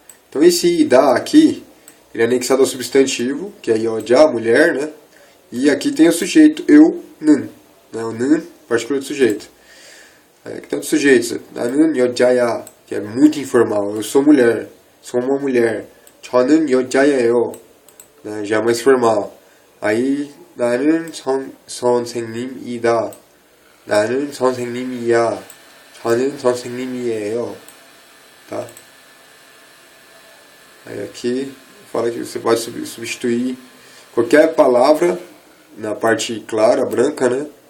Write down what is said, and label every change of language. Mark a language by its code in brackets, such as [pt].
[pt] Então esse ida aqui, ele é anexado ao substantivo, que é 여자, mulher, né? E aqui tem o sujeito, eu, 는, né? O 는, partícula do sujeito. Aqui tem outros sujeitos, [ko] 나는 여자야, [pt] que é muito informal, eu sou mulher, sou uma mulher. [ko] 저는 여자예요, [pt] né? Já é mais formal. [ko] Aí 나는 선생님이다, 나는 선생님이야, 저는 선생님이에요, tá? [pt] Aí aqui fala que você pode substituir qualquer palavra na parte clara, branca, né?